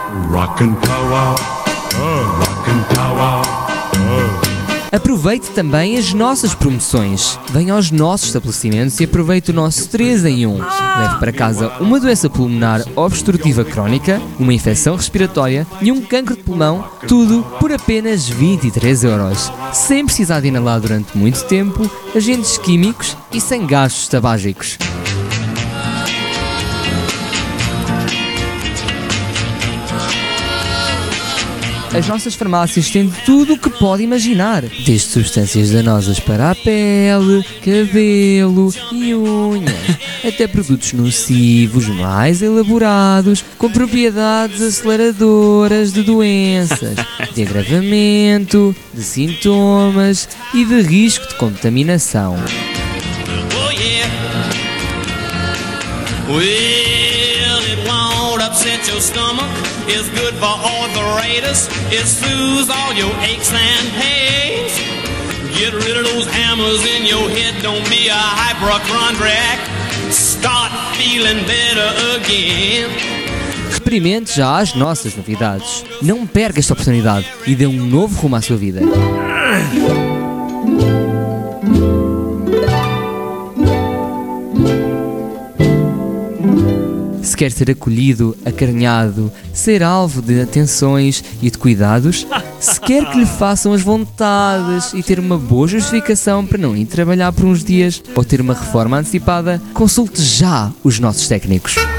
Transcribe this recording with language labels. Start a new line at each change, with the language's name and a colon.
English: Rock and power, rock and power.
Portuguese: aproveite também as nossas promoções. Venha aos nossos estabelecimentos e aproveite o nosso 3 em 1. Leve para casa uma doença pulmonar obstrutiva crónica, uma infecção respiratória e um cancro de pulmão, tudo por apenas 23€. Sem precisar de inalar durante muito tempo, agentes químicos e sem gastos tabágicos. As nossas farmácias têm tudo o que pode imaginar, desde substâncias danosas para a pele, cabelo e unhas, até produtos nocivos mais elaborados, com propriedades aceleradoras de doenças, de agravamento, de sintomas e de risco de contaminação.
English: Oh, yeah. Well, it won't upset your stomach. It's good for arthritis. It soothes all your aches and pains. Get rid of those hammers in your head. Don't be a hypochondriac. Start feeling better again.
Portuguese: Experimente já as nossas novidades. Não perca esta oportunidade e dê um novo rumo à sua vida. Se quer ser acolhido, acarinhado, ser alvo de atenções e de cuidados, se quer que lhe façam as vontades e ter uma boa justificação para não ir trabalhar por uns dias ou ter uma reforma antecipada, consulte já os nossos técnicos.